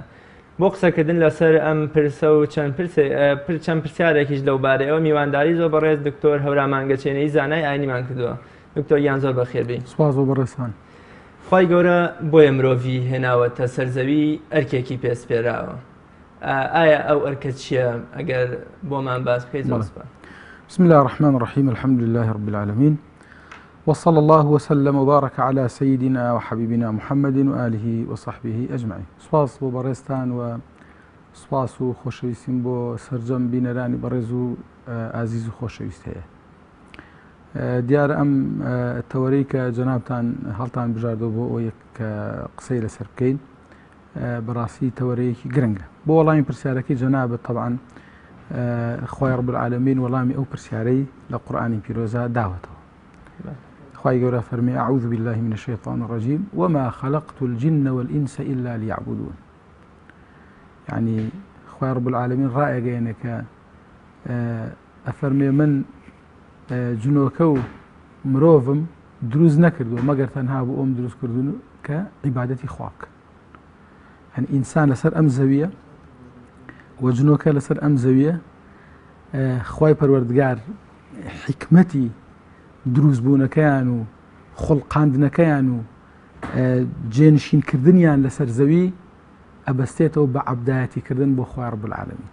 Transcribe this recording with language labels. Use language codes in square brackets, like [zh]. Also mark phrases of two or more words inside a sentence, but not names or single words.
[ckb] بۆ قسەکردن لەسەر ئەم پرسە و چەند پرسیارێکیش لەو بارەیەوە میوانداری زۆر بەڕێز دکتۆر هەورامانگەچێنەی زانای ئاینیمان کردووە. دکتۆر گیان زۆر بەخێربێن. سوپاس بۆ بەڕێزان. خی گەورە بۆیە مرۆڤی هێناوەتە سەرزەوی ئەرکێکی پێسپێراوە. ئایا ئەو ئەرکە چییە ئەگەر بۆمان باس بکەیت؟ [ar] بسم الله الرحمن الرحيم الحمد لله رب العالمين وصلى الله وسلم وبارك على سيدنا وحبيبنا محمد وآله وصحبه أجمعين. [ckb] سپاس بۆ بەڕێزتان و سپاس و خۆشەویستیم بۆ سەرجەم بینەرانی بەڕێز و ئازیز و خۆشەویست هەیە. دیارە ئەم تەوەرەی کە جەنابتان هەڵتان بژاردەوە بۆ ئەوەیە کە قسەی لەسەر بکەین بەڕاستی تەوەرەیەکی گرنگە. بۆ وەڵامی پرسیارەکەی جەنابەت طبعاً خوای [ar] رب العالمین [ckb] وەڵامی ئەو پرسیارەی لە قورئانی پیرۆزە داوەتەوە. خوای گەورە فەرمی [ar] أعوذ بالله من الشيطان الرجيم وما خلقت الجن والإنس إلا ليعبدون. [ckb] يعني خوای [ar] رب العالمین [ckb] ڕائەگەیەنە کە ئەفەرمێ من جنۆکە و مرۆڤم دروست نەکردووە مەگەر تەنها بۆ ئەم دروست کردوون کە عیبادەتی خوا بکەن. يعني ئینسان لەسەر ئەم زەویە و جنۆکە لەسەر ئەم زەویە خوای پەروەردگار حکمەتی دروستبوونەکەیان و خوڵقاندنەکەیان و جێنشینکردنیان لەسەر زەوی ئەبەستێتەوە بە عەبدایەتیکردن بۆ خوای [ar] رب العالمین.